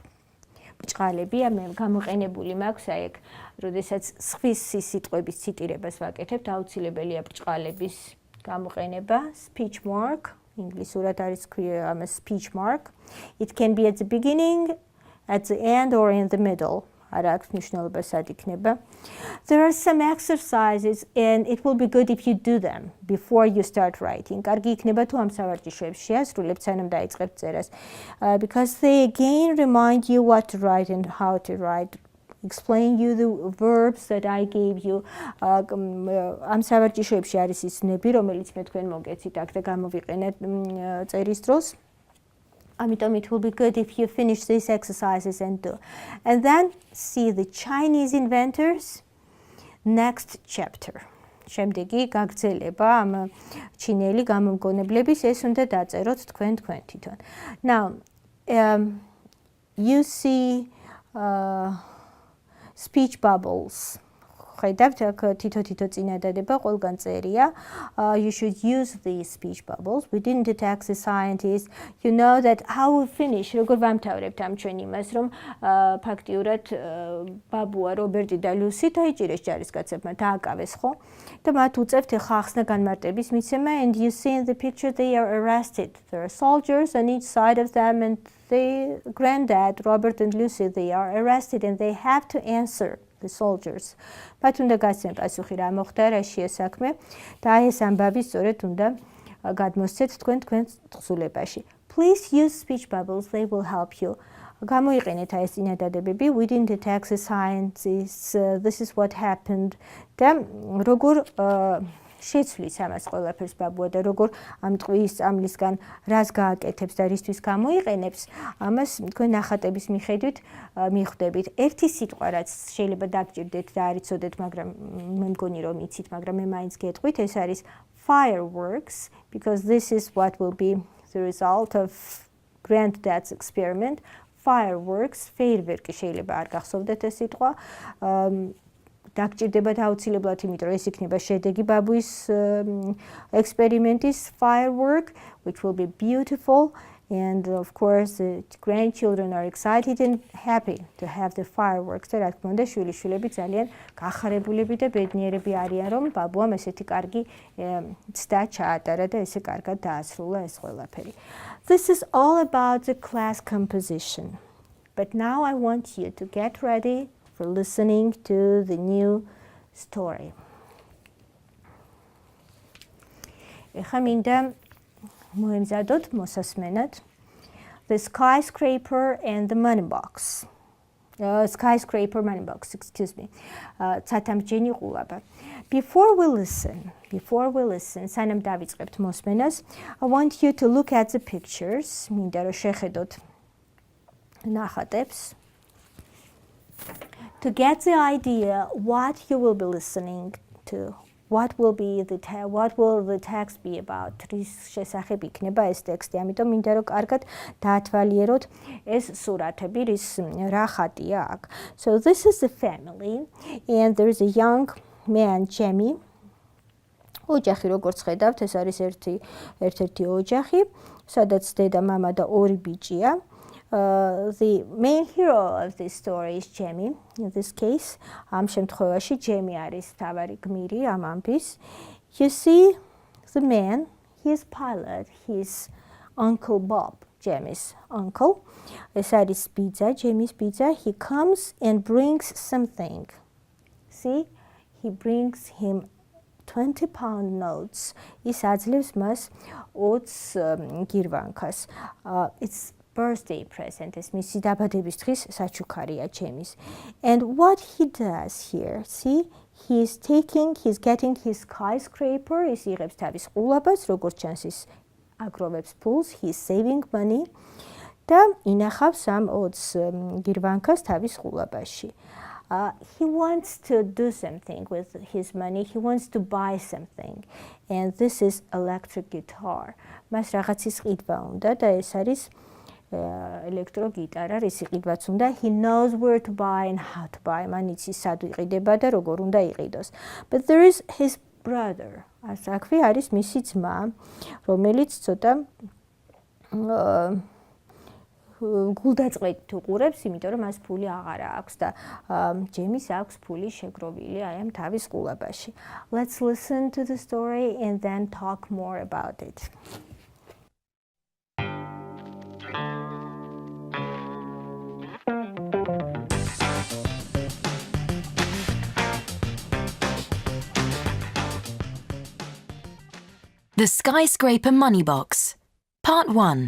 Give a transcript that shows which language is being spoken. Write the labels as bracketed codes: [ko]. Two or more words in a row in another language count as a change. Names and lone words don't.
[ka] ბრჭყალები მე გამოყენებული მაქვს აი ეგ, როდესაც სხვის სიტყვების ციტირებას ვაკეთებთ, აუცილებელია ბრჭყალების გამოყენება. [en] Speech mark, [ka] ინგლისურად არის ქვია [en] speech mark. It can be at the beginning, at the end, or in the middle. [ka] არა აქვს მნიშვნელობა სად იქნება. [en] There are some exercises and it will be good if you do them before you start writing. [ka] კარგი იქნება თუ ამ სავარჯიშოებს შეასრულებთ სანამ დაიწყებთ წერას. [en] Because they again remind you what to write and how to write. explain you the verbs that I gave you. [ka] ამ სავარჯიშოებში არის ის ნები, რომელიც მე თქვენ მოგეცით აქ და გამოვიყენეთ წერის დროს. [en] Ამიტომ it will be good if you finish these exercises and do. And then see the Chinese inventors next chapter. [ka] შემდეგი გაგრძელება ამ ჩინელი გამომგონებლების ეს უნდა დაწეროთ თქვენ თვითონ. [en] Now you see speech bubbles. [ka] ხედავთ აქ თითო წინადადება ყველგან წერია. [en] You should use these speech bubbles. We didn't tax the scientists. You know that how we finish. [ka] როგორ ვამთავრებთ ამ ჩვენ იმას, რომ ფაქტიურად ბაბუა რობერტი და ლუსი დაიჭირეს ჯარისკაცებმა დააკავეს, ხო? და მათ უწევთ ახლა ახსნა განმარტების მიცემა [en] and you see in the picture they are arrested. There are soldiers on each side of them and the granddad, Robert and Lucy, they are arrested and they have to answer. The soldiers. [ka] But უნდა გასცენ პასუხი რა მოხდა, რაშია საქმე და აი ეს ამბავი სწორედ უნდა გადმოსცეთ თქვენ თხზულებაში. [en] Please use speech bubbles, they will help you. [ka] გამოიყენეთ აი ეს წინადადებები. [en] We didn't attack the scientists. This is what happened. [ka] და როგორ შეცვლის ამას ყველაფერს ბაბუა და როგორ ამ ტყვის წამლისგან რას გააკეთებს და რისთვის გამოიყენებს, ამას თქვენ ნახატების მიხედვით მიხვდებით. ერთი სიტყვა რაც შეიძლება დაგჭირდეთ და არ იცოდეთ, მაგრამ მე მგონი რომ იცით, მაგრამ მე მაინც გეტყვით, ეს არის [en] fireworks, because this is what will be the result of granddad's experiment. [ka] Fireworks, feierwerki შეიძლება არ გახსოვდეთ ეს სიტყვა. დაგჭირდებათ აუცილებლად, იმიტომ რომ ეს იქნება შედეგი ბაბუის ექსპერიმენტის [en] firework, which will be beautiful. And of course, the grandchildren are excited and happy to have the fireworks. [ka] და რა თქმა უნდა, შვილიშვილები ძალიან გახარებულები და ბედნიერები არიან, რომ ბაბუამ ესეთი კარგი ცდა ჩაატარა და ესე კარგად დაასრულა ეს ყველაფერი. [en] This is all about the class composition. But now I want you to get ready for listening to the new story. [ka] ეხლა მინდა მოემზადოთ მოსასმენად The skyscraper and the money box. [en] Skyscraper money box, excuse me. [ka] ცათამბჯენი ყულაბა. [en] Before we listen, [ka] სანამ დავიწყებთ მოსმენას, [en] I want you to look at the pictures. [ka] მინდა რომ შეხედოთ ნახატებს. [en] To get the idea what you will be listening to, what will the text be about? [ka] რის შესახებ იქნება ეს ტექსტი. ამიტომ მინდა რომ კარგად დაათვალიეროთ ეს სურათები, რა ხატია აქ. [en] So this is the family and there is a young man, Jamie. [ka] ოჯახი როგორც ხედავთ, ეს არის ერთ-ერთი ოჯახი, სადაც დედა, მამა და ორი ბიჭია. [en] The main hero of this story is Jamie. In this case, [ka] ამ შემთხვევაში Jamie არის თავარი გმირი ამ ამბის. [en] You see the man, he is pilot, his Uncle Bob, Jamie's uncle. [ka] ეს არის ბიძა, Jamie's ბიძა. [en] He comes and brings something. See, he brings him 20-pound notes. [ka] ის აძლევს მას 20 გირვანქას. [en] It's birthday present, [ka] ეს მისი დაბადების დღის საჩუქარია Jamie's. [en] And what he does here, see, he's getting his skyscraper, [ka] ის იღებს თავის ყულაბას, როგორც ჩანს ის აგროვებს ფულს, [en] he's saving money [ka] და ინახავს ამ 20 გირვანქას თავის ყულაბაში. [en] He wants to do something with his money, he wants to buy something, and this is electric guitar. [ka] მას რაღაცის ყიდვა უნდა და ეს არის [en] electro guitar, [ka] რის იყიდვაც უნდა. [en] He knows where to buy and how to buy. [ka] მან იცის სად იყიდება და როგორ უნდა იყიდოს. [en] But there is his brother. [ka] აქვე არის მისი ძმა, რომელიც ცოტა გულდაწყვეტ უყურებს, იმიტომ რომ მას ფული აღარ აქვს და ჯემის აქვს ფული შეგროვილი აი ამ თავის ყულაბაში. [en] Let's listen to the story and then talk more about it. The Skyscraper Money Box, Part 1.